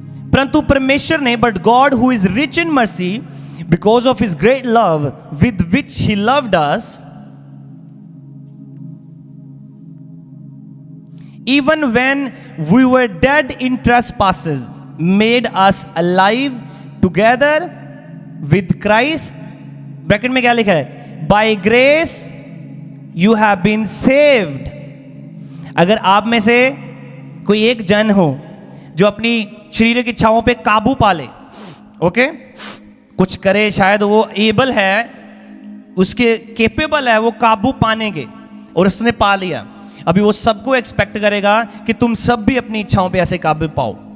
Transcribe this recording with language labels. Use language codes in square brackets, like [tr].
[hi] परंतु परमेश्वर ने, [en] But God who is rich in mercy because of his great love with which he loved us, even when we were dead in trespasses, made us alive together with Christ. [hi] Bracket में क्या लिखा है? [en] By grace you have been saved. [hi] अगर आप में से कोई एक जन हो जो अपनी शरीर की इच्छाओं पे काबू पा ले, ओके, कुछ करे, शायद वो एबल है, उसके केपेबल है वो काबू पाने के, और उसने पा लिया, अभी वो सबको एक्सपेक्ट करेगा कि तुम सब भी अपनी इच्छाओं पे ऐसे काबू पाओ।